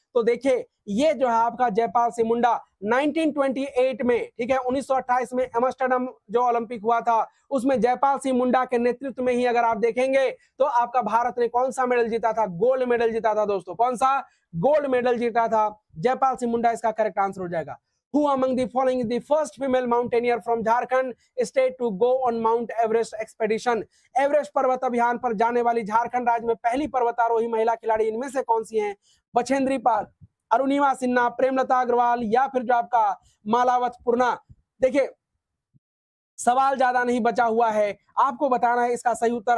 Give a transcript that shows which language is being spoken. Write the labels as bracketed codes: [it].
[hi] तो देखिए ये जो है आपका जयपाल सिंह मुंडा 1928 में, ठीक है, 1928 में एम्स्टर्डम जो ओलंपिक हुआ था उसमें जयपाल सिंह मुंडा के नेतृत्व में ही अगर आप देखेंगे तो आपका भारत ने कौन सा मेडल जीता था, गोल्ड मेडल जीता था दोस्तों, कौन सा, गोल्ड मेडल जीता था, जयपाल सिंह मुंडा इसका करेक्ट आंसर हो जाएगा। [en] Who among the following is the first female mountaineer from Jharkhand state to go on Mount Everest expedition? [hi] Everest पर्वत अभियान पर जाने वाली झारखंड राज्य में पहली पर्वतारोही महिला खिलाड़ी इनमें से कौन सी हैं? बछेंद्री पाल, अरुणिमा सिन्हा, प्रेमलता अग्रवाल या फिर जो आपका मालावत पूर्णा। देखिए सवाल ज्यादा नहीं बचा हुआ है, आपको बताना है इसका सही उत्तर।